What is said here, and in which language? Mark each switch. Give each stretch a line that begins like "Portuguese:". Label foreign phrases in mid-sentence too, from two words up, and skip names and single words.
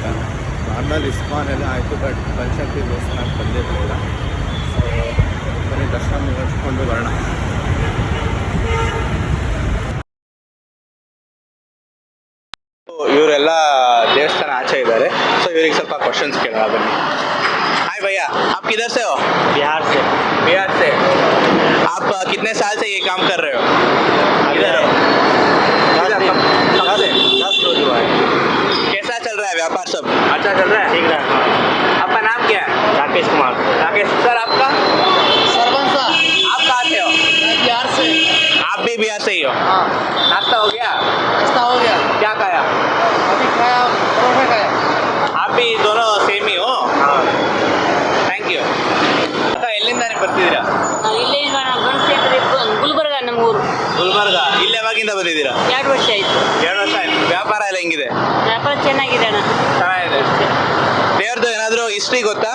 Kannada: ನಾರ್ಮಲ್ ಇಸ್ಕಾನ್ ಎಲ್ಲ ಆಯಿತು, ಬಟ್ ಬನಶಂಕರಿ ದೇವಸ್ಥಾನಕ್ಕೆ ಬಂದಿರಲಿಲ್ಲ. ಸೊ ಬರೀ ದರ್ಶನ ಮುಗಿಸ್ಕೊಂಡು ಬರೋಣ. ಇವರೆಲ್ಲ ದೇವಸ್ಥಾನ ಆಚೆ ಇದ್ದಾರೆ. ಸೊ ಇವ್ರಿಗೆ ಸ್ವಲ್ಪ ಕ್ವಶನ್ಸ್ ಕೇಳೋಣ ಬನ್ನಿ.
Hindi: हाय भैया, आप किधर से हो? बिहार से। बिहार से। आप कितने साल से ये काम कर रहे हो? इधर हो? 10 रोज हुआ है। कैसा चल रहा है व्यापार सब? अच्छा चल रहा है? ठीक रहा। आपका नाम क्या है? राकेश कुमार। राकेश सर, आपका? सरपंच आप कहाँ से हो? बिहार से। आप भी बिहार से ही हो? हाँ, नाश्ता हो गया? नाश्ता हो गया। क्या खाया? अभी खाया, परोठा खाया। आप भी दोनों सेम ही हो? हाँ।
English: thank you.
Kannada: ಅಕ್ಕ, ಎಲ್ಲಿಂದ ನೀವು ಬರ್ತಿದ್ದೀರಾ? ಇಲ್ಲೇ ಬನಶಂಕರಿ, ಗುಲ್ಬರ್ಗ ನಮ್ಮೂರು. ಗುಲ್ಬರ್ಗ. ಇಲ್ಲಿ ಯಾವಾಗಿಂದ ಬಂದಿದ್ದೀರಾ? 2 ವರ್ಷ ಆಯ್ತು. 2 ವರ್ಷ ಆಯ್ತು. ವ್ಯಾಪಾರ ಎಲ್ಲ ಹೆಂಗಿದೆ? ವ್ಯಾಪಾರ ಚೆನ್ನಾಗಿದೆ ಅಣ್ಣ. ಚೆನ್ನಾಗಿದೆ. ದೇವ್ರದ್ದು ಏನಾದರೂ ಹಿಸ್ಟ್ರಿ ಗೊತ್ತಾ?